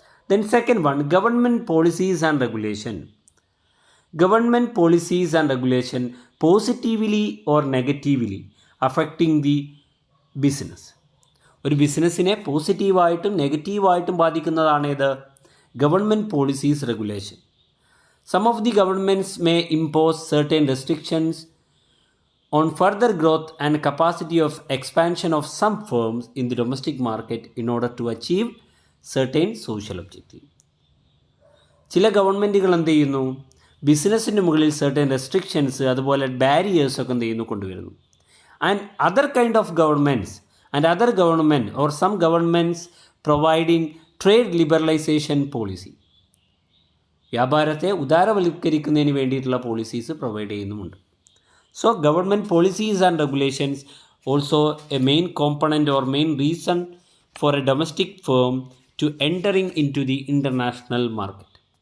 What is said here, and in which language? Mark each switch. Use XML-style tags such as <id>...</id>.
<en>Then second one, government policies and regulation. Government policies and regulation positively or negatively affecting the business.</en> <ml>ഒരു ബിസിനസ്സിനെ പോസിറ്റീവായിട്ടും നെഗറ്റീവായിട്ടും ബാധിക്കുന്നതാണ് ഏത്?</ml> <en>Government policies, regulation. Some of the governments may impose certain restrictions on further growth and capacity of expansion of some firms in the domestic market in order to achieve certain social objectives.</en> <ml>ചില ഗവൺമെൻറ്റുകൾ എന്ത് ചെയ്യുന്നു? ബിസിനസ്സിൻ്റെ മുകളിൽ certain restrictions, അതുപോലെ barriers ഒക്കെ എന്ത് ചെയ്യുന്നു? കൊണ്ടുവരുന്നു.</ml> <en>And other kind of governments and other government or some governments providing trade liberalization policy.</en> <ml>വ്യാപാരത്തെ ഉദാരവൽക്കരിക്കുന്നതിന് വേണ്ടിയിട്ടുള്ള പോളിസീസ് പ്രൊവൈഡ് ചെയ്യുന്നുമുണ്ട്.</ml> <en>So government policies and regulations also a main component or main reason for a domestic firm to entering into the international market.</en>